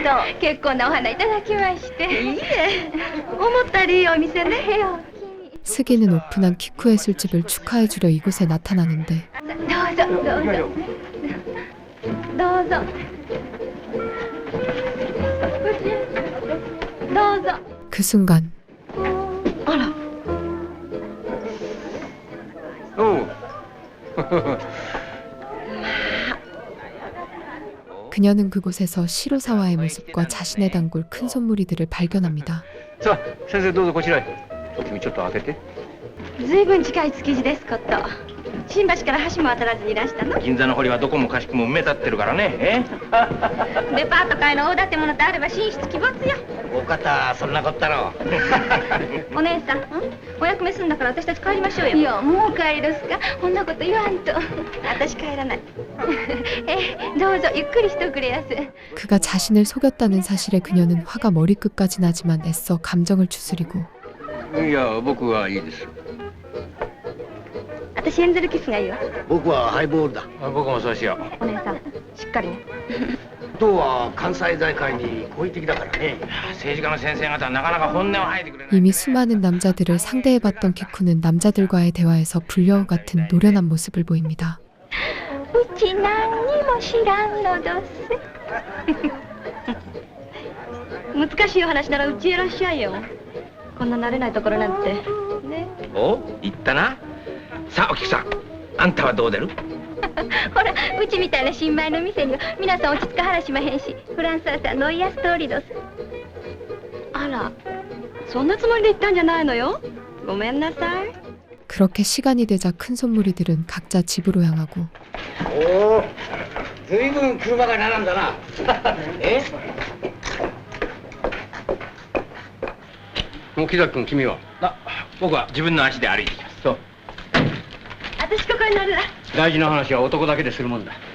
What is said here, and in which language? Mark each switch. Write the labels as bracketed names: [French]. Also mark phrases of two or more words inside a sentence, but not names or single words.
[Japanese] 結構なお花いただきまして。いいえ思ったよりいいお店ね。よ [Korean] 스기는 오픈한 키쿠의 술집을 축하해주려 이곳에 나타나는데 [Japanese] どうぞどうぞどうぞどうぞ。 [Korean] 그 순간 [Japanese] あらおう [Korean] 그녀는 그곳에서 시로사와의 모습과 자신의 단골 큰손무리들을 발견합니다. [Japanese] さあ先生どうぞこちらへ。君ちょっと開けて。ずいぶん近い築地ですこと。新橋から橋も渡らずにいらしたの。銀座の堀はどこもかしくも埋め立ってるからね。デパート界の大建物であれば進出鬼没よ。お方そんなこったろ。お姉さんお役目すんだから私たち帰りましょうよ。いやもう帰りですか。こんなこと言わんと。私帰らない。どうぞゆっくりしておくれやす。 [Korean] 그가 자신을 속였다는 사실에 그녀는 화가 머리끝까지 나지만 애써 감정을 추스리고 [Japanese] いや僕はいいです。私エンゼルキスがいいわ。僕はハイボールだ。僕もそうしよう。お姉さんしっかりね。党は関西財界に好意的だからね。政治家の先生方はなかなか本音を吐いてくれない。 [Korean] 이미 수많은 남자들을 상대해봤던 키쿠는 남자들과의 대화에서 불려우 같은 노련한 모습을 보입니다. [Japanese] うち何にも知らんのどす。難しいお話ならうちへいらっしゃいよ。こんな慣れないところなんてね。お、言ったな。さあお菊さん、あんたはどう出る？ほらうちみたいな新米の店には皆さん落ち着かはらしまへんし、フランスはさノイアス通りどす。あらそんなつもりで言ったんじゃないのよ。ごめんなさい。 [Korean] 그렇게 시간이 되자 큰손무리들은 각자 집으로 향하고 [Japanese] おおずいぶん車が並んだな。えもう木崎君君は。僕は自分の足で歩いてきます。そう私ここに乗るわ。大事な話は男だけでするもんだ。